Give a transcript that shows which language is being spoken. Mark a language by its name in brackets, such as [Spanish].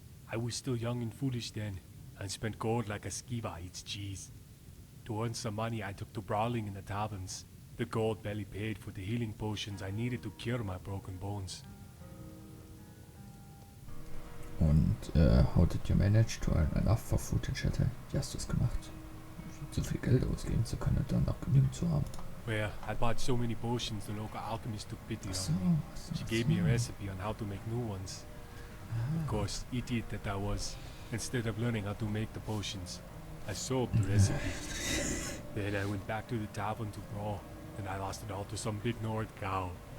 [English] I was still young and foolish then, and spent gold like a skiva eats cheese. To earn some money I took to brawling in the taverns. The gold barely paid for the healing potions I needed to cure my broken bones. Und how did you manage to earn enough for food and shelter? [German] Wie hast du es gemacht? So viel Geld ausgeben zu können und dann auch genügend zu haben. [English] Well, I bought so many potions the local alchemist took pity on me. She gave me a recipe on how to make new ones. Of course, idiot that I was, instead of learning how to make the potions, I sold the recipe. Then I went back to the tavern to brawl, and I lost it all to some big Nord cow.